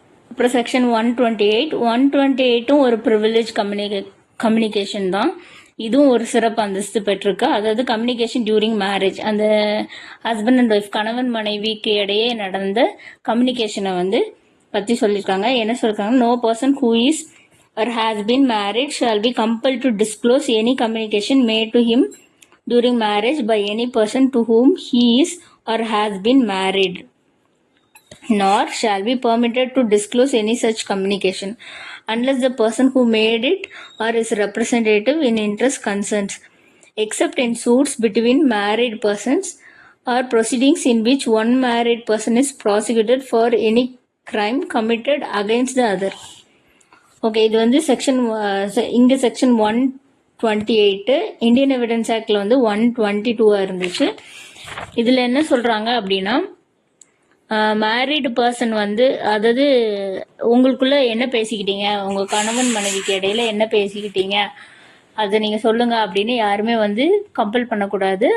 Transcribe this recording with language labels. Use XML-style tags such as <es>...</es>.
<ta>அப்புறம் செக்ஷன் 128 ஒரு privilege communication தான். இதுவும் ஒரு சிறப்பு அந்தஸ்து பெற்றிருக்கு. அதாவது</ta> <en>communication during marriage,</en> <ta>அந்த</ta> <en>husband and wife</en> <ta>கணவன் மனைவிக்கு இடையே நடந்த கம்யூனிகேஷனை வந்து பற்றி சொல்லியிருக்காங்க. என்ன சொல்லியிருக்காங்க,</ta> <en>No person who is or has been married shall be compelled to disclose any communication made to him during marriage by any person to whom he is or has been married, nor shall be permitted to disclose any such communication unless the person who made it or his representative in interest consents, except in suits between married persons or proceedings in which one married person is prosecuted for any crime committed against the other.</en> <ta>Okay, இது வந்து section இங்கே section 128, Indian evidence ஆக்டில் வந்து 122 இருந்துச்சு. இதில் என்ன சொல்கிறாங்க அப்படின்னா, மேரிடு பர்சன் வந்து, அதாவது உங்களுக்குள்ள என்ன பேசிக்கிட்டீங்க, உங்கள் கணவன் மனைவிக்கு இடையில என்ன பேசிக்கிட்டீங்க அதை நீங்கள் சொல்லுங்கள் அப்படின்னு யாருமே வந்து கம்பல் பண்ணக்கூடாது.</ta>